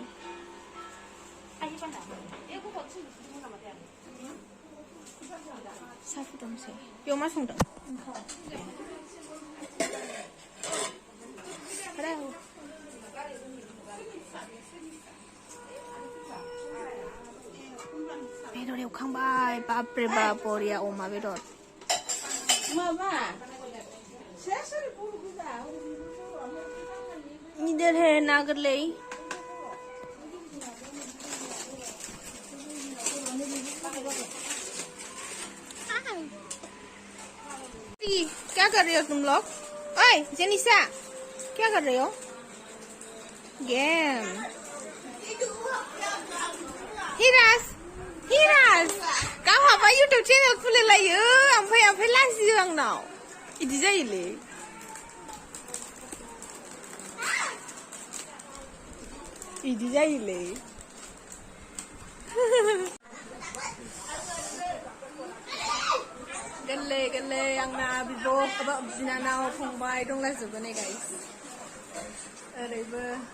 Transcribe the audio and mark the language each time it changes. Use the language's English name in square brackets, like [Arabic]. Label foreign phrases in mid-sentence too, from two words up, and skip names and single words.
[Bodo] साहा फुदुंसै बेयाव मा संदों बेदर एवखांबाय बाब्रे बाब बरिया अमा बेदर गिदिर हे ना गोरलै [Hindi] क्या कर रहे हो तुम लोग ओए जेनिसा क्या कर रहे हो [Bodo] गेम हिरास गावहाबा [English] YouTube channel [Bodo] खुलिलायो ओमफ्राय लाजियो आंनाव इदि जायोलै गोरलै आंना बिब' बिनानाव फंबाय दंलाजोबो नै गाइस ओरैबो